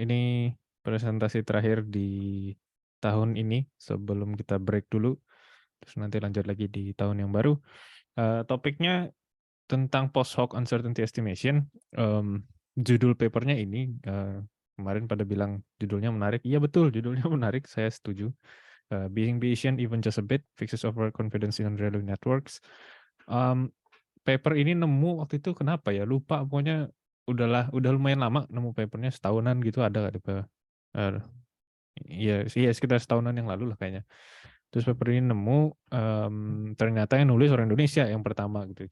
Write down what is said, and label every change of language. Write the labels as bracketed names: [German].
[Indonesian] Ini presentasi terakhir di tahun ini sebelum kita break dulu, terus nanti lanjut lagi di tahun yang baru. Topiknya tentang post hoc uncertainty estimation. Judul papernya ini kemarin pada bilang judulnya menarik. Iya betul, judulnya menarik. Saya setuju. [English] Being Bayesian even just a bit fixes overconfidence in unreliable networks. [Indonesian] Paper ini nemu waktu itu kenapa ya? Lupa pokoknya udah lumayan lama nemu papernya setahunan gitu ada di iya sih ya sekitar setahunan yang lalu lah kayaknya. Terus paper ini nemu ternyata yang nulis orang Indonesia yang pertama gitu.